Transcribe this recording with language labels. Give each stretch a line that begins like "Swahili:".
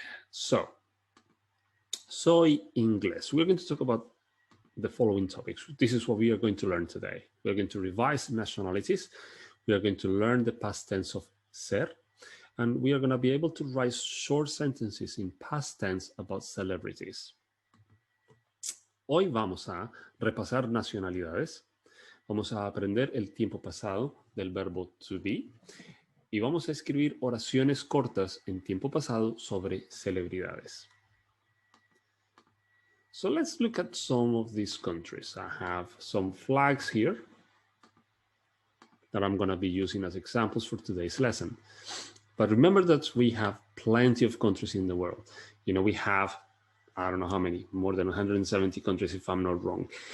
Spanish: So, Soy Inglés.
English: We're going to talk about the following topics. This is what we are going to learn today. We're going to revise nationalities. We are going to learn the past tense of ser. And we are going to be able to write short sentences in past tense about celebrities.
Spanish: Hoy vamos a repasar nacionalidades. Vamos a aprender el tiempo pasado del verbo
English: to be.
Spanish: Y vamos a escribir oraciones cortas en tiempo pasado sobre celebridades.
English: So let's look at some of these countries. I have some flags here that I'm going to be using as examples for today's lesson. But remember that we have plenty of countries in the world. You know, we have, I don't know how many, more than 170 countries if I'm not wrong.